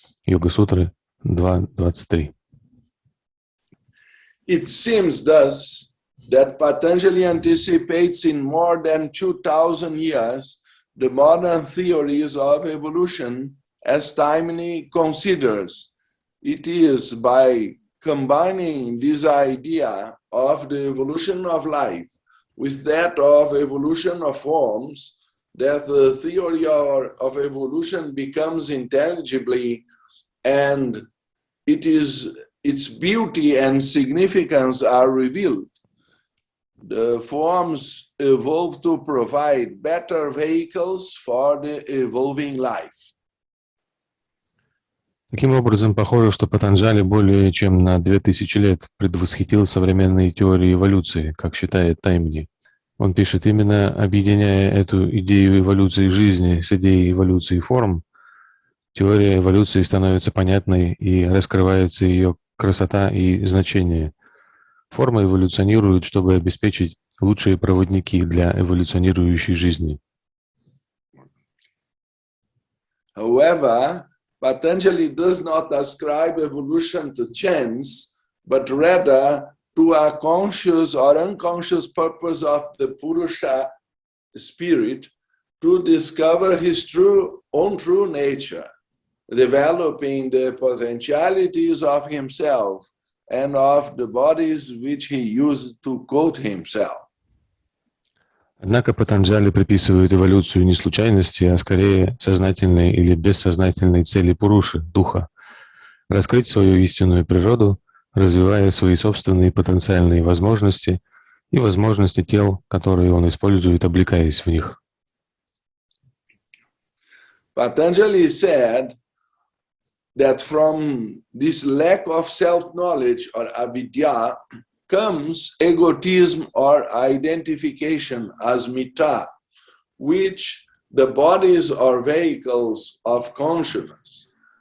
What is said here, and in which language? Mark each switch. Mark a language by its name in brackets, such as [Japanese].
[Russian] Йога-сутры 2.23. [English] It seems thus that Patanjali anticipates in more than 2,000 years the modern theories of evolution as Taimni considers. It is by combining this idea of the evolution of life with that of evolution of forms that the theory of evolution becomes intelligibly, and its beauty and significance are revealed. The forms evolve to provide better vehicles for the evolving life. [Russian] Таким образом, похоже, что Патанджали более чем на 2000 лет предвосхитил современные теории эволюции, как считает Таймни. Он пишет, именно объединяя эту идею эволюции жизни с идеей эволюции форм, теория эволюции становится понятной и раскрывается ее красота и значение. Формы эволюционируют, чтобы обеспечить лучшие проводники для эволюционирующей жизни. [English] However, Patanjali does not ascribe evolution to chance, but rather to a conscious or unconscious purpose of the Purusha spirit to discover his own true nature, developing the potentialities of himself and of the bodies which he used to quote himself. [Russian] Однако Патанджали приписывает эволюцию не случайности, а скорее сознательной или бессознательной цели Пуруши, духа, раскрыть свою истинную природу, развивая свои собственные потенциальные возможности и возможности тел, которые он использует, облекаясь в них. [English] Patanjali said that from this lack of self-knowledge or avidya comes egotism or identification as mita, which the bodies are vehicles of consciousness.